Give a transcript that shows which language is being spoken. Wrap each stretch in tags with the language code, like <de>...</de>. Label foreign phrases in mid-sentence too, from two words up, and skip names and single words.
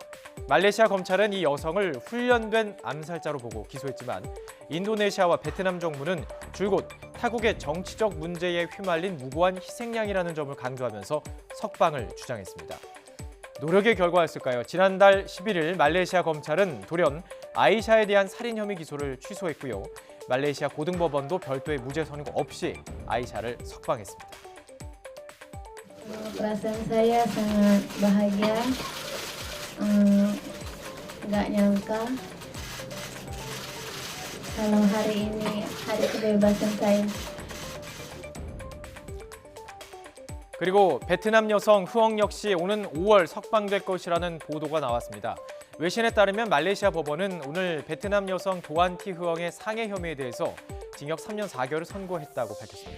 <ko>말레이시아 검찰은 이 여성을 훈련된 암살자로 보고 기소했지만 인도네시아와 베트남 정부는 줄곧 타국의 정치적 문제에 휘말린 무고한 희생양이라는 점을 강조하면서 석방을 주장했습니다. 노력의 결과였을까요? 지난달 11일 말레이시아 검찰은 돌연 아이샤에 대한 살인 혐의 기소를 취소했고요. 말레이시아 고등법원도 별도의 무죄 선고 없이 아이샤를 석방했습니다.</ko> <id>Perasaan saya sangat bahagia, nggak nyangka kalau hari ini hari kebebasan saya.</id> <ko>그리고 베트남 여성 흐엉 역시 오는 5월 석방될 것이라는 보도가 나왔습니다. 외신에 따르면 말레이시아 법원은 오늘 베트남 여성 도안티 흐엉의 상해 혐의에 대해서 징역 3년 4개월을 선고했다고 밝혔습니다.</ko>